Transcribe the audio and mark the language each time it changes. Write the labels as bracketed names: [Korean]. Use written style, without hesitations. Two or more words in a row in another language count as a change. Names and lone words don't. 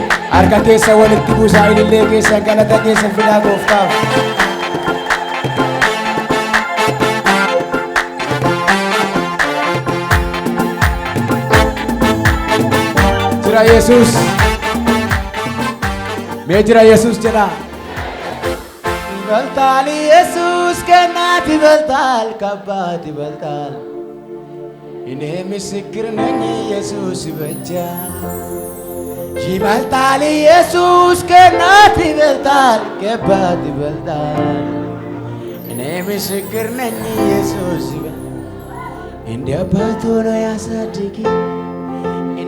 [Oromo] Harka keessa walitti buusaa ilillee keessa galata keessa fidaa gooftaaf. Jira Yesuus, mee jira Yesuus jedha. [Amharic] ይበልጣል ኢየሱስ ከእናት ይበልጣል ከአባት ይበልጣል እኔ ምስክር ነኝ ኢየሱስ ይበጃል። ይበልጣል ኢየሱስ ከእናት ይበልጣል ከአባት ይበልጣል እኔ ምስክር ነኝ ኢየሱስ ይበልጣል። እንደ አባት ሆኖ ያሳድገኝ እንደ